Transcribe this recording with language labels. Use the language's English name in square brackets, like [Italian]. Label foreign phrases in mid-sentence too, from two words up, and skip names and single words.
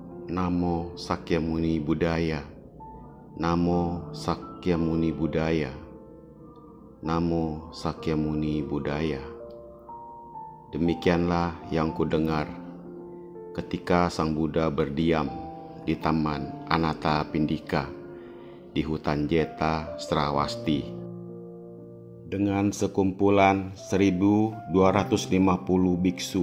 [Pali] Namo Sakyamuni Buddhaya. Namo Sakyamuni Buddhaya. Namo Sakyamuni Buddhaya. [Indonesian] Demikianlah yang kudengar ketika Sang Buddha berdiam di Taman Anathapindika di hutan Jeta Srawasti dengan sekumpulan 1250 biksu.